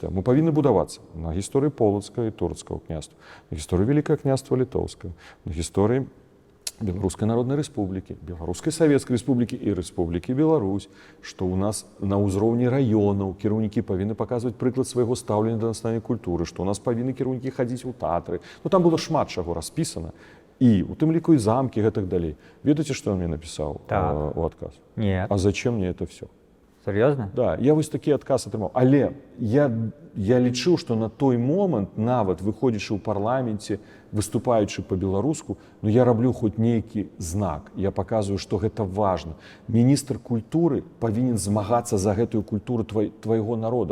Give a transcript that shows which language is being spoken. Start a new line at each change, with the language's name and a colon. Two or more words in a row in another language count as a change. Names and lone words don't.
Belarusian: Мы павінны будавацца на гісторыі полацкага і турецкага княства, на гісторыі Вялікага княства літоўскага, на гісторыі Беларускай Народнай Рэспублікі, Беларускай Савецкай Рэспублікі і Рэспублікі Беларусь, што ў нас на ўзроўні раёнаў кіраўнікі павінны паказваць прыклад свайго стаўлення да нацыянальнай культуры, што ў нас павінны кіраўнікі хадзіць у тэатры. Там было шмат чаго распісана. І у тым ліку і замкі, гэтак далей. Ведаеце, што ён мне напісаў у адказ?
Russian: Нет. А зачем мне это все? Серьезно?
Belarusian: Да, я вось такі адказ атрымаў. Але я лічыў, што на той момант, нават выходзячы ў парламенце, выступаючы па-беларуску, я раблю хоць нейкі знак. Я паказваю, што гэта важна. Міністр культуры павінен змагацца за гэтую культуру твайго народа.